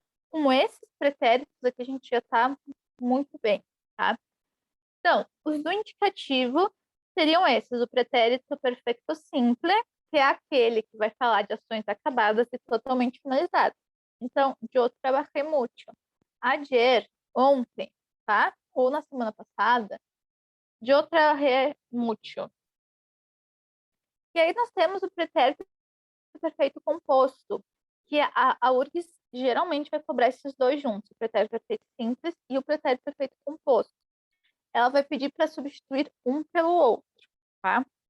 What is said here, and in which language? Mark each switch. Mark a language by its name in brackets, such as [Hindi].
[Portuguese] Com esses pretéritos aqui, a gente já está muito bem, tá? Então, os do indicativo seriam esses: o pretérito perfeito simple, que é aquele que vai falar de ações acabadas e totalmente finalizadas. [Spanish] Então, yo trabajé mucho. Ayer, [Portuguese] ontem, tá? Ou na semana passada, [Spanish] yo trabajé mucho. [Portuguese] E aí nós temos o pretérito perfeito composto, que a URGS geralmente vai cobrar esses dois juntos, o pretérito perfeito simples e o pretérito perfeito composto. Ela vai pedir para substituir um pelo outro, tá?